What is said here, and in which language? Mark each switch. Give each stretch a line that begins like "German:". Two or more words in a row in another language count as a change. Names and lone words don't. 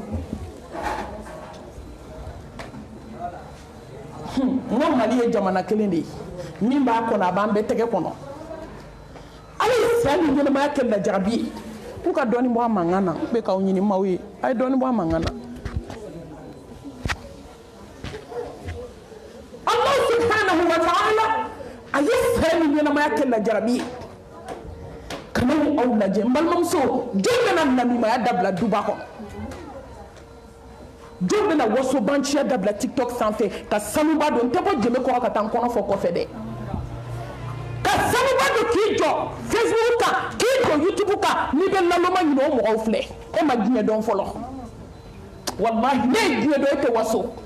Bambara: n ko mali ye jamana kelen de ye min b'a kɔnɔ a b'an bɛɛ tɛgɛ kɔnɔ ala ye saya ni ɲɛnamaya kɛ lajarabi ye k'u ka dɔɔni bɔ a mankan na n bɛ k'aw ɲini maaw ye a ye dɔɔni bɔ a mankan na
Arabic: الله سبحانه وتعالى
Bambara: a ye saya ni ɲɛnamaya kɛ lajarabi ye kana ni aw lajɛ n balimamuso jɔn bɛna namimaya dabila duba kɔnɔ jɔn bɛna wasobanciya dabila tiktok sanfɛ ka sanuba don n tɛ bɔ jɛmɛ kɔrɔ ka taa n kɔnɔ fɔ kɔfɛ dɛ ka sanuba don k'i jɔ facebook kan k'i jɔ youtube kan n'i bɛ laloma ɲini o mɔgɔw filɛ e ma diɲɛ dɔn fɔlɔ wallahi ne ye diɲɛ dɔn e tɛ waso